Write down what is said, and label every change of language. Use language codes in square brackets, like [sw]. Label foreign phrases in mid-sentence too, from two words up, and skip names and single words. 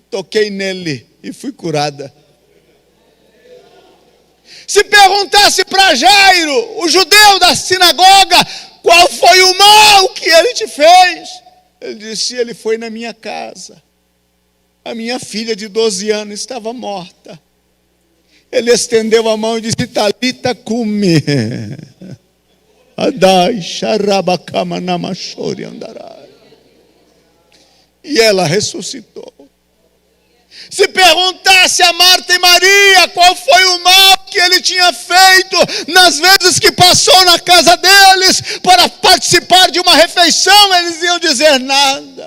[pt] Toquei nele e fui curada. Se perguntasse para Jairo, o judeu da sinagoga, qual foi o mal que ele te fez? Ele disse: ele foi na minha casa. A minha filha de 12 anos estava morta. Ele estendeu a mão e disse: [arc] Talita cumi. Adai sharabakama namashori andarai. [pt] E ela ressuscitou. Se perguntasse a Marta e Maria qual foi o mal que ele tinha feito nas vezes que passou na casa deles para participar de uma refeição, eles iam dizer: nada.